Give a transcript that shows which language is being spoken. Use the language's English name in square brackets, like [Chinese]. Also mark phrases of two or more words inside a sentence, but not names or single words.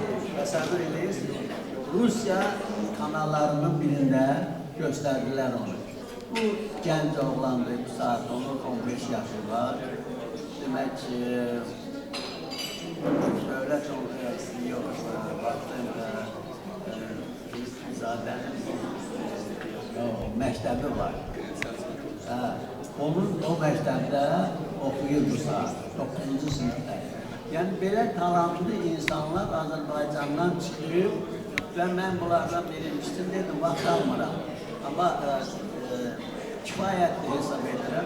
[Turkish] Mesela Rusya kanallarının birinde gösterdiler onu. [Azerbaijani] Bu genç oğlandı, bu saat onun 15 yaşı var. [Turkish] Demek ki devlet oluyor, baktığımda zaten məktəbi var. [Azerbaijani] Onun o məktəbdə oxuyur bu saat, 9-cu sinifdə. Yəni, belə talantlı insanlar Azərbaycandan çıxıb və mən bunlardan birincisini dedim, vaxt almıram. Amma kifayətli hesab edirəm.